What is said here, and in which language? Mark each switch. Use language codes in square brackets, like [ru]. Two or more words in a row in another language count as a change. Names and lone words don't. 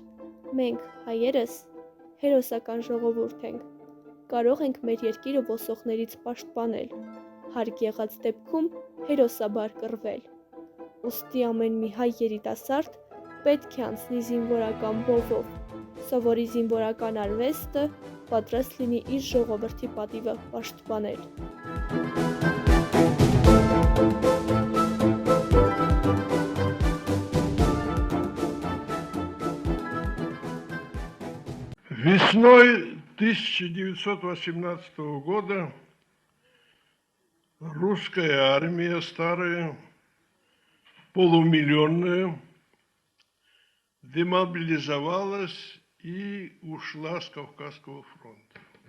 [hy] «Մենք, հայերս, հերոսական ժողովուրդ ենք, կարող ենք մեր երկիրը ոսողներից պաշտպանել, հարկ եղած դեպքում հերոսաբար կռվել։ Ուստի ամեն մի հայ երիտասարդ պետք է անցնի զինվորական բովով, սովորի զինվորական արվեստը, պատրաստ լինի իր ժողովրդի պատիվը պաշտպանել»։ [ru] Весной 1918 года русская армия старая, полумиллионная, демобилизовалась и ушла с Кавказского фронта.